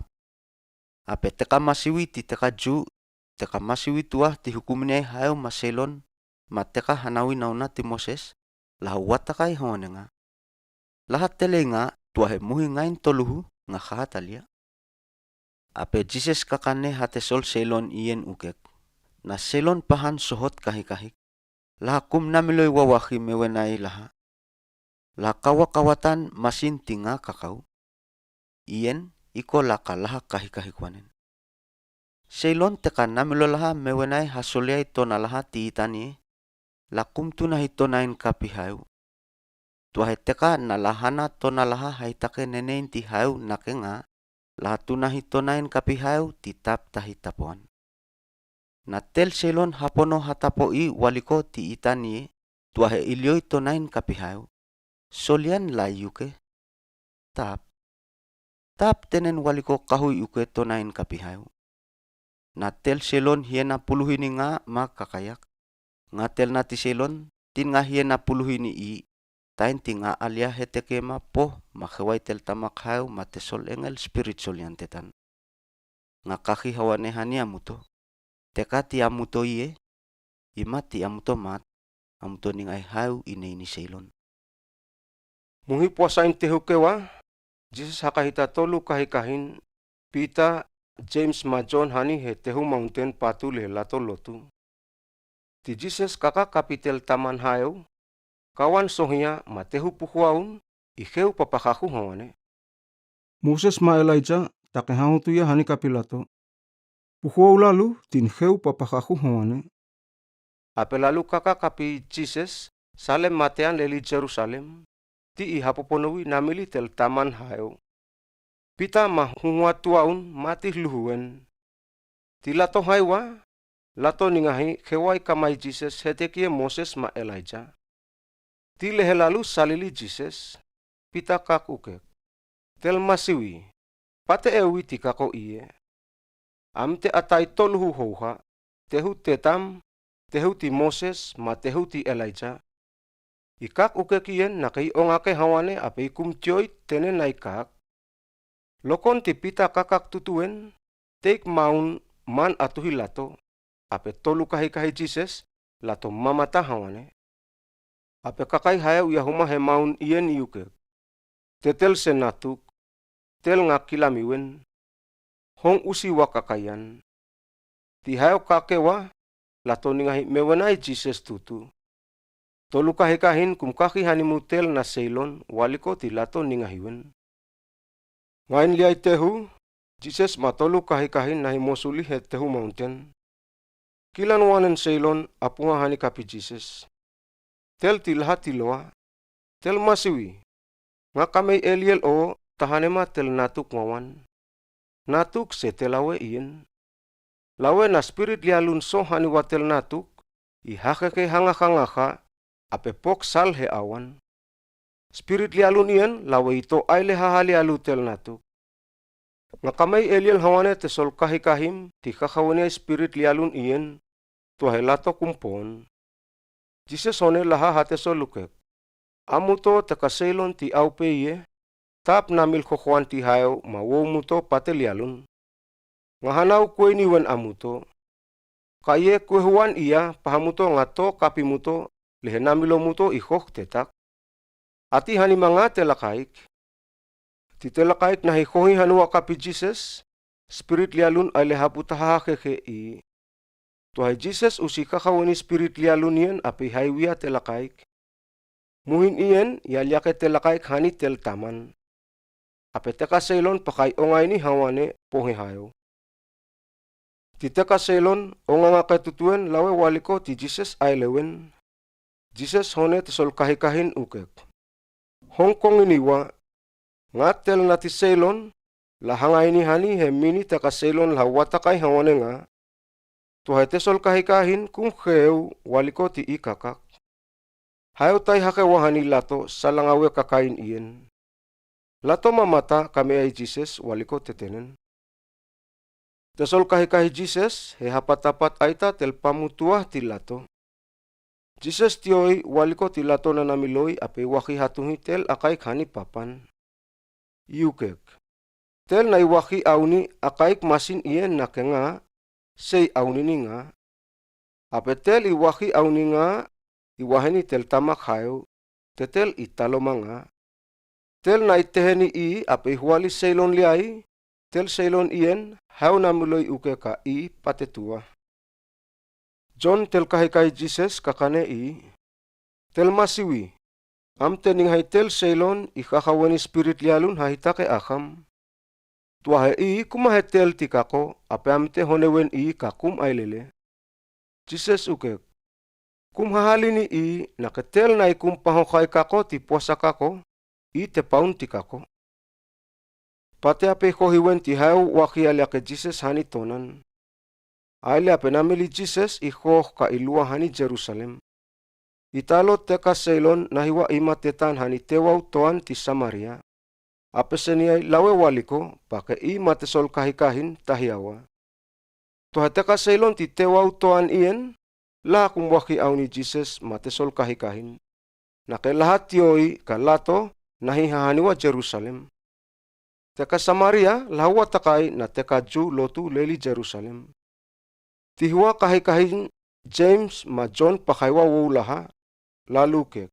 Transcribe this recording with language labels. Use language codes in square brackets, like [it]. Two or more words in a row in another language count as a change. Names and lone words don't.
[hla] Ape teka masiwi ti teka ju, teka masiwi tuah ti hukuminay hayo maselon, mateka hanawin na ti Moses, lahawatakay hone nga. Lahat tele nga tuahe muhi ngain toluhu nga kahatalya. Ape Jesus kakane hatesol selon iyen ukek. Na selon pahan sohot kahikahik. Laha kum namiloy wawaki mewenay laha. Laha kawakawatan masin tinga kakau. Iyen iko laka laha kahikahikwanen. Seilon tekan namilolaha mewenai hasoliai tonalaha ti itani, lakum tunahi tonain kapihayu. Tuahe teka nalahana tonalaha haitake nenein ti hayu nakenga, laha tunahi tonain kapihayu ti tap tahi tapuan. Na tel seilon hapono hatapoi waliko ti itani, tuahe ilioi tonain kapihayu. Solian la yuke. Tap tenen waliko kahui uke tonain kapihayu. Na tel selon hiena puluhini nga ma kakayak. Nga tel nati selon tin nga hiena puluhini i. Tain ti nga alia heteke ma po makhewai tel tamak hayu ma tesol engel spiritual yan tetan. Nga kaki hawane hani amuto. Teka ti amuto iye. Ima ti amuto mat. Amuto ningai hayu ini selon. Muhi puasain tehu kewa, Jesus hakahita tolu kahikahin, Pita, James ma John hani he tehu mountain patu le lato lotu. Ti Jesus kaka kapitel taman hayo, kawan sohia ma tehu puhuaun, ikeu papakaku hawane. Moses ma Elijah takehahu tuya hani kapilato. Puhuau lalu tin heu papakaku hawane. Ape lalu kaka kapi Jesus, Salem matean leli Jerusalem, ti ihapoponowi namili tel taman hayo. Pita ma hunwa tuaun mati luhuen. Ti lato haiwa, lato ningahi kewai kamai Jesus hetekie Moses ma Elijah. Ti lehe lalu salili Jesus, Pita kak ukek. Tel masiwi, pate ewi ti kako iye. Amte atai toluhu houha, tehu tetam, tehu ti Moses ma tehu ti Elijah. Ikak ukekien na kay ongake hawane ape kumtioy tenen na ikak. Lokon ti Pita kakak tutuen, take maun man atuhi lato, ape tolu kahi Jesus, lato mamata hawane. Ape kakai hayaw yahuma he maun ien iuke. Tetel senatuk, tel ngakilamiwen, hong usi wakakayan. Ti hayaw kakewa, lato ningahi mewenai Jesus tutu. Tolu kahikahin kumkaki hanimutel na seilon waliko ti lato ningahiwen. Ngayon liay tehu, Jesus matolu kahikahin na himosuli he tehu mountain. Kilan wanen seilon apunga hani kapi Jesus. Tel ti lahat tiloa, tel masiwi. Nga kamay Eliel o tahanema tel natuk ngawan. Natuk se telawe iyen. Lawe na spirit lialun so hani watel natuk, ihakeke hangaka ape pok sal he awan. Spirit lialun iyan, lawe ito ay lehahali alutel natuk. Nga kamay Eliel hawane tesol kahikahim, ti kakawane spirit lialun iyan, tuahe lato kumpon. Jesus hone laha hatesol lukek. Amuto tekaselon ti aupe iye, tap namil kokwan ti hayo mawo muto pate lialun. Nga hanaw kwe niwen amuto. Kaye kwehuan iya pahamuto nga to kapimuto, lehe namilo muto ikok tetak. Ati hani mga telakaik. Ti telakaik na hikohi hanua kapi Jesus, spirit lialun ay lehabutaha keke i. Tuhay Jesus usi kakawani spirit lialun iyan api haiwia telakaik. Muhin iyan yalyake telakaik hani tel taman. Ape teka selon pakay ongay ni hawane pohe hayo. Ti teka selon onga nga katutuen lawe waliko ti Jesus ay lewen. Jesus hone tesol kahikahin ukek. Hongkong iniwa, nga tel na ti selon, lahangay ni hani hemini teka selon lawatakay hawane nga, tuhay tesol kahikahin kung hew waliko ti ikakak. Hayo tay hakewahani lato sa langawe kakain iyen. Lato mamata kami ay Jesus waliko tetenen. Tesol kahikahi Jesus, hehapatapat aita tel pamutuah ti lato. Jesus tioy waliko ti lato na namiloy ape waki hatungi tel akaik hani papan. Yukek. Tel na iwaki auni akaik masin iyen na kenga, say auni ni nga. Ape tel iwaki auni nga, iwaheni tel tamak hayo, tetel italoma nga. Tel na iteheni i ape huwali seilon liay, tel seilon iyen, hayo namiloy uke ka i patetua. John tel kahikay Jesus kakane i, tel masiwi, am tening hay tel seilon ikakawani spirit lialun hahita ke akam. Tuahe I kumahetel ti kako, ape amte honewen I kakum ailele. Jesus ukek. Kum hahalini I naketel na ikum pahokai kako ti puasa kako, I te paun ti kako. Pate ape kohiwen ti hayo wakia ke Jesus hani tonan. Aile ape namili Jesus ihoh ka ilua hani Jerusalem. Italo teka seilon nahiwa imatetan hani tewau toan ti Samaria. Ape seniai lawe waliko pake imatesol kahikahin tahiawa. Tuha teka seilon ti tewau toan ien, la kumwaki au ni Jesus matesol kahikahin. Nake lahat yoi ka lato nahihahaniwa Jerusalem. Teka Samaria lahawa takai na teka Ju lotu leli Jerusalem. Tihuwa kahikahin James ma John pakaiwa wulaha lalu kek.